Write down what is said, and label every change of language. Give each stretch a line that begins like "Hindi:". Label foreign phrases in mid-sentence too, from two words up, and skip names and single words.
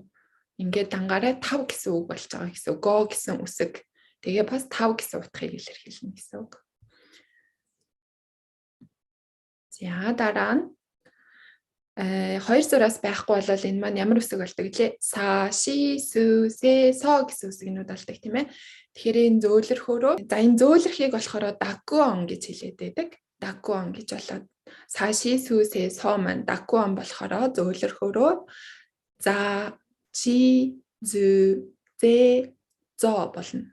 Mongolian: Ингээд дангаараа 5 гэсэн үг болж байгаа гэсэн. Го гэсэн үсэг. Тэгээ бас 5 гэсэн утгыг илэрхийлнэ гэсэн үг. За дараа нь 2 зураас байхгүй бол энэ маань ямар үсэг болдог гэлээ?
Japanese: さ、し, す、せ、そ
Mongolian: гэсэн үсгнүүд болдог тийм ээ. Тэгэхээр энэ зөөлрөхөөрөө за энэ зөөлрөхийг болохоор даггуон гэж хэлээд байдаг. даку он гэж болоод
Japanese: さし すせ そ
Mongolian: маань даку он болохоор зөөлөрхөөрөө за
Japanese: じ ず ぜ ぞ
Mongolian: болно.